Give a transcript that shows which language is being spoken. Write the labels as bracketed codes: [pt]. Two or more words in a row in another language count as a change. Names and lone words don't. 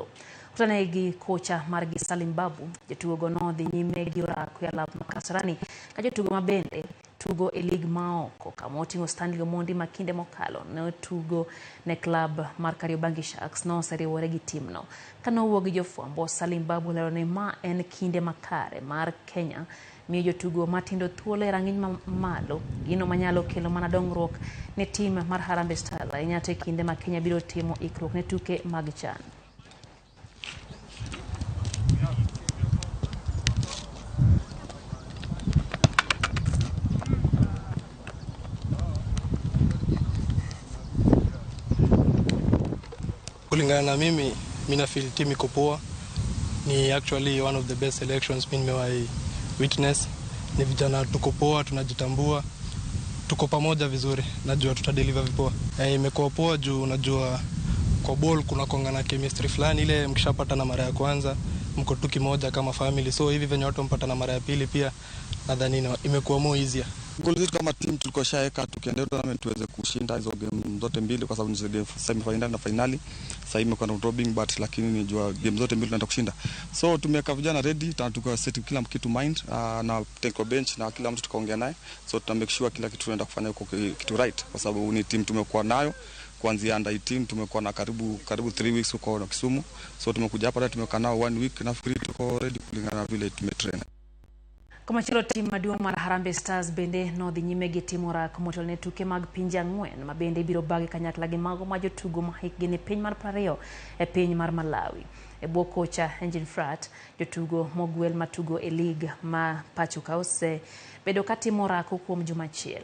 [luo] Kutane gi kocha margi Salim Babu, jotugo go nodhi nyime gi rak ya lab Makasarani ka jotugo ma bende tugo e lig maoko kama oting'o Stanley Omondi ma kinde mokalo ne tugo ne klab mar Kariobangi Sharks no oseriwore gi timno. Kanowuok gi jofwambo, Salim Babu lero ni ma en kinde makare mar Kenya miyo jotugo matindo thuolo e rang'iny malo, gino manyalo kelo mana dongruok ne tim mar Harambee Stars ahinya to e kinde ma Kenya biro timo ikruok ne tuke mag CHAN. [sw] Kulingana na mimi na [en] feel team [sw] iko poa. [en] Ni actually one of the best selections [sw] mimi nimewahi [en] witness. [sw] Ni vijana tuko poa, tunajitambua, tuko pamoja vizuri, najua tutadeliver vipoa. Imekuwa poa juu najua kwa ball kuna kongana chemistry fulani ile mkishapatana mara ya kwanza mko tu kimoja kama family, so hivi venye watu mpatana mara ya pili pia nadhani imekuwa [en] more easier. [sw] Goal zetu kama team tulikoshaeka tukienda tournament tuweze kushinda hizo game zote mbili kwa sababu ni game [en] semi final [sw] na finali. Sasa imekuwa na robing but lakini nijua game zote mbili tunaenda kushinda. So tumeweka vijana ready, tuka set kila kitu mind na [en] technical bench [sw] na kila mtu tukaongea naye. So tuta [en] make sure [sw] kila kitu tunaenda kufanya huko kitu right kwa sababu ni team tumekuwa nayo kuanzia under 18 tumekuwa na karibu 3 weeks huko Kisumu. So tumekuja hapa tumekaa nao 1 week na nafikiri tuko ready kulingana na vile tumetrain. [luo] Kama chilo tim maduong' mar Harambee Stars bende nodhi nyime gi timo rak motelo ne tuke mag pinje ang'wen ma bende ibiro bagi kanyakla gi mago ma jotugo ma hikgi ni piny mar 20 e piny mar Malawi. E bwo kocha Engine Frat, jotugo mogwel matugo e lig ma pachuka ose bedo katimo rak kuom juma achiel.